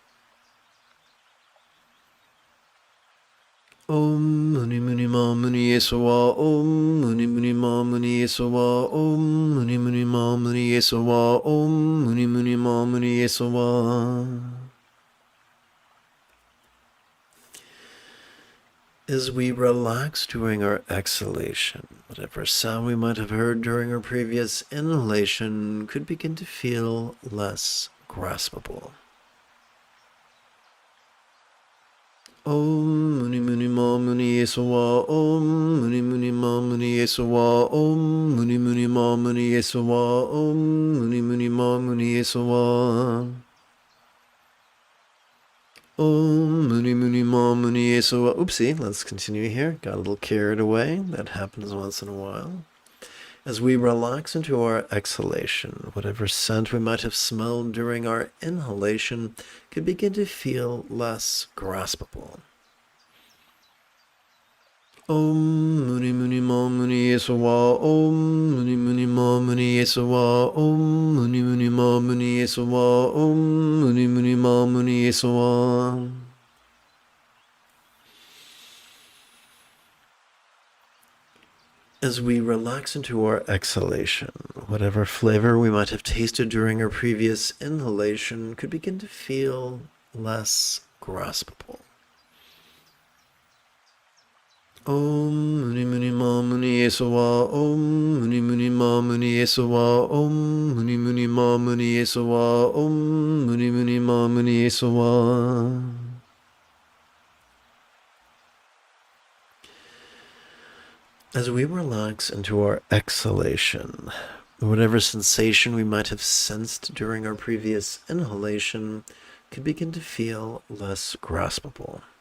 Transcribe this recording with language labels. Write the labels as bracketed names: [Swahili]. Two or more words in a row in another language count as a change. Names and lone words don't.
[Sanskrit] Om Muni Muni Ma Muni Yesawa, Om Muni Muni Ma Muni Yesawa, Om Muni Muni Ma Muni Yesawa, Om Muni Muni Ma Muni Yesawa. [English] As we relax during our exhalation, whatever sound we might have heard during our previous inhalation could begin to feel less graspable. [Sanskrit] Om Muni Muni Ma Muni Yesawa, Om Muni Muni Ma Muni Yesawa, Om Muni Muni Ma Muni Yesawa, Om Muni Muni Ma Muni Yesawa. Om Muni Muni Ma Muni Yesawa. [English] Oopsie, let's continue here. Got a little carried away. That happens once in a while. As we relax into our exhalation, whatever scent we might have smelled during our inhalation could begin to feel less graspable. [Sanskrit] Om Muni Muni Ma Muni Yesawa, Om Muni Muni Ma Muni Yesawa, Om Muni Muni Ma Muni Yesawa, Om Muni Muni Ma Muni Yesawa. [English] As we relax into our exhalation, whatever flavor we might have tasted during our previous inhalation could begin to feel less graspable. [Sanskrit] Om Muni Muni Ma Muni Yesawa, Om Muni Muni Ma Muni Yesawa, Om Muni Muni Ma Muni Yesawa, Om Muni Muni Ma Muni Yesawa. [English] As we relax into our exhalation, whatever sensation we might have sensed during our previous inhalation could begin to feel less graspable.